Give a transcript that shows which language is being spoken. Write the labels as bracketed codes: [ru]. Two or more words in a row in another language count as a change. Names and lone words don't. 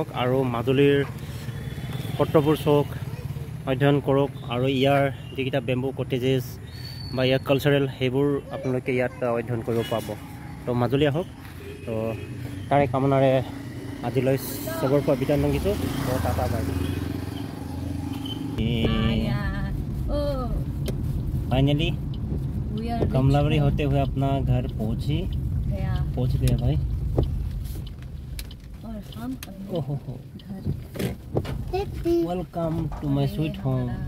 [as] আৰু মাজুলীৰ সত্ৰবোৰ চাওক অধ্যয়ন কৰক আৰু ইয়াৰ যিকেইটা [en] bamboo cottages [as] বা ইয়াৰ কালচাৰেল সেইবোৰ আপোনালোকে ইয়াত অধ্যয়ন কৰিব পাব তো মাজুলী আহক তো তাৰে কামনাৰে আজিলৈ চবৰ পৰা বিদায় মাগিছোঁ তো [en] tata bye [hi] फाइनली कमलाबाड़ी होते हुए अपना घर पहुंच गया भाई और हम [en] oho welcome to my sweet home